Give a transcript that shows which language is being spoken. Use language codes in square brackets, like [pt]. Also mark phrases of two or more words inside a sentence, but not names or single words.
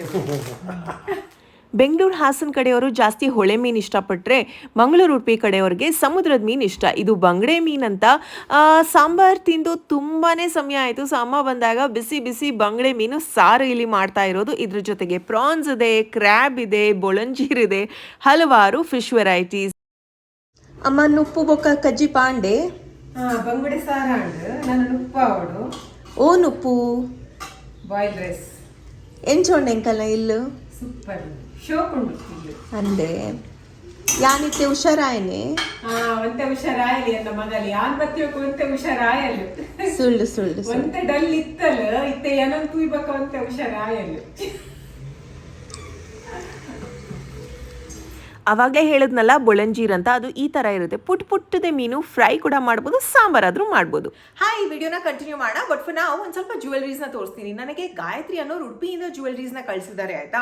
[kn] ಬೆಂಗಳೂರು ಹಾಸನ ಕಡೆಯವರು ಜಾಸ್ತಿ ಹೊಳೆ ಮೀನು ಇಷ್ಟಪಟ್ಟರೆ, ಮಂಗಳೂರು ಉಡುಪಿ ಕಡೆಯವ್ರಿಗೆ ಸಮುದ್ರದ ಮೀನು ಇಷ್ಟ. ಇದು ಬಂಗಡೆ ಮೀನಂತ. ಸಾಂಬಾರು ತಿಂದು ತುಂಬಾ ಸಮಯ ಆಯಿತು. ಸೊ ಅಮ್ಮ ಬಂದಾಗ ಬಿಸಿ ಬಿಸಿ ಬಂಗಡೆ ಮೀನು ಸಾರು ಇಲ್ಲಿ ಮಾಡ್ತಾ ಇರೋದು. ಇದ್ರ ಜೊತೆಗೆ ಪ್ರಾನ್ಸ್ ಇದೆ, ಕ್ರ್ಯಾಬ್ ಇದೆ, ಬೊಳಂಜೀರ್ ಇದೆ, ಹಲವಾರು [en] fish varieties. [tcy] ಅಮ್ಮ ನುಪ್ಪು ಬೊಕ್ಕ ಕಜ್ಜಿ ಪಾಂಡೆ. ಬಂಗುಡೆ ಸಾರಾಂಡ್ ನನ್ನ ಉಪ್ಪಾವಡು. ಓ ನುಪ್ಪು [en] boil rice [tcy] ಎಂಚೋಂಡೆ ಎಂಕಲ್ನ ಇಲ್ಲು ಸೂಪರ್ ಶೋಕುಂಡು ಇಲ್ಲಿ. ಅಂದೆ ಯಾನಿತ್ತೆ ಹುಷಾರಾಯನೆ. ಒಂತೆ ಹುಷಾರಾಯಲಿ ನನ್ನ ಮಗಲಿ ಯಾನ್ ಬತ್ತಿಯೋಕೆ ಒಂತೆ ಹುಷಾರಾಯಲು. [kn] ಸುಳ್ಳು ಸುಳ್ಳು [tcy] ಒಂತೆ ಡಲ್ ಇತ್ತಲ್ಲ ಇತ್ತೆ ಏನಂತ ತೂಯ್ಬೇಕ ಒಂತೆ ಹುಷಾರಾಯಲು. [kn] ಆವಾಗಲೇ ಹೇಳಿದ್ನಲ್ಲ ಬೊಳಂಜೀರ್ ಅಂತ, ಅದು ಈ ಥರ ಇರುತ್ತೆ. ಪುಟ್ಟದೆ ಮೀನು ಫ್ರೈ ಕೂಡ ಮಾಡ್ಬೋದು, ಸಾಂಬಾರಾದರೂ ಮಾಡ್ಬೋದು. ಈ ವಿಡಿಯೋನ ಕಂಟಿನ್ಯೂ ಮಾಡೋಣ. [en] but for [kn] ನಾವು ಒಂದು ಸ್ವಲ್ಪ ಜ್ಯುವೆಲ್ರೀಸ್ನ ತೋರಿಸ್ತೀನಿ. ನನಗೆ ಗಾಯತ್ರಿ ಅನ್ನೋರು ಉಡುಪಿಯಿಂದ ಜ್ಯುವೆಲ್ರೀಸ್ನ ಕಳಿಸಿದ್ದಾರೆ ಆಯ್ತಾ.